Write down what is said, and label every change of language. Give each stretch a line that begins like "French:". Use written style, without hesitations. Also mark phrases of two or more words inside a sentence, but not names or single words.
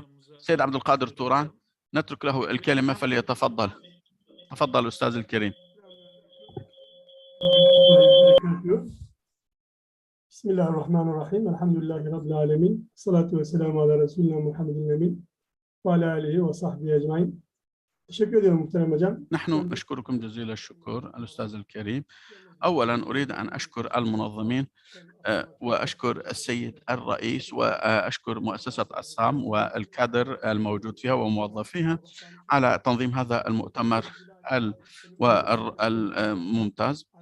Arabic: السيد عبد القادر توران نترك له الكلمة فليتفضل. تفضل أستاذ الكريم. بسم الله الرحمن الرحيم. الحمد لله رب العالمين، الصلاة والسلام على رسولنا محمد الأمين وعلى آله وصحبه أجمعين.
Turkish: تشكر ederim muhterem hocam.
Arabic: نحن نشكركم جزيل الشكر الأستاذ الكريم. أولا أريد أن أشكر المنظمين، وأشكر السيد الرئيس، وأشكر مؤسسة السام والكادر الموجود فيها وموظفيها على تنظيم هذا المؤتمر الممتاز.